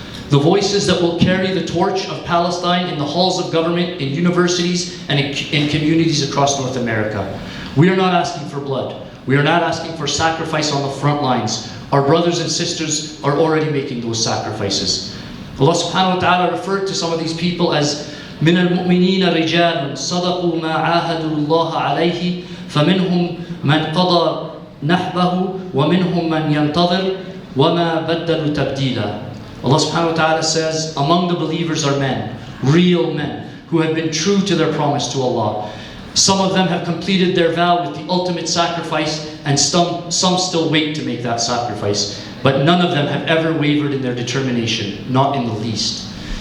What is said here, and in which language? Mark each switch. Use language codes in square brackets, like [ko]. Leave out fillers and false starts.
[en] The voices that will carry the torch of Palestine in the halls of government, in universities, and in communities across North America. We are not asking for blood. We are not asking for sacrifice on the front lines. Our brothers and sisters are already making those sacrifices. [ar] Allah subhanahu wa ta'ala [en] referred to some of these people as [ar] من المؤمنين رجال صدقوا ما عاهدوا الله عليه فمنهم من قضى نحبه ومنهم من ينتظر وَمَا بَدَّلُوا تَبْدِيلًا. [en] Allah subhanahu wa ta'ala says, among the believers are men, real men, who have been true to their promise to Allah. Some of them have completed their vow with the ultimate sacrifice, and some still wait to make that sacrifice. But none of them have ever wavered in their determination, not in the least.